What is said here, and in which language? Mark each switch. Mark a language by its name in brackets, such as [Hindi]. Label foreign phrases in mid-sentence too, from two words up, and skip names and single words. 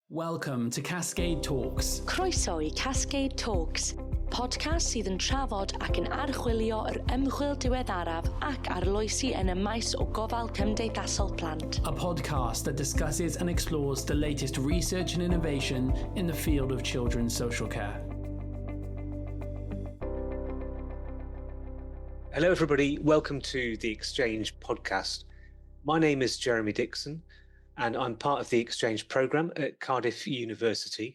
[English] Welcome to Cascade Talks. [Welsh] Croeso i Cascade Talks, podcast sydd yn trafod ac yn archwilio yr ymchwil diweddaraf ac arloesi yn y maes o gofal cymdeithasol plant. [English] A podcast that discusses and explores the latest research and innovation in the field of children's social care. Hello everybody, welcome to the Exchange podcast. My name is Jeremy Dixon and I'm part of the Exchange programme at Cardiff University.